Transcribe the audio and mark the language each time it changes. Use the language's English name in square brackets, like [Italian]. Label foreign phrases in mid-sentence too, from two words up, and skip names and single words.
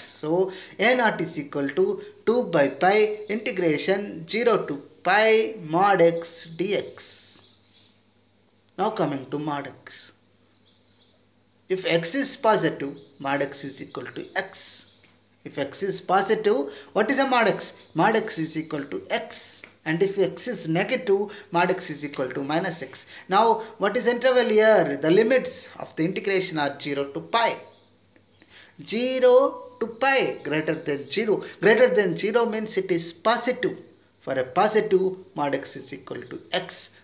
[English] So a naught is equal to 2 by pi integration 0 to pi mod x dx. Now coming to mod x. If x is positive, mod x is equal to x. If x is positive, what is a mod x? Mod x is equal to x. And if x is negative, mod x is equal to minus x. Now, what is interval here? The limits of the integration are 0 to pi. 0 to pi greater than 0. Greater than 0 means it is positive. For a positive, mod x is equal to x.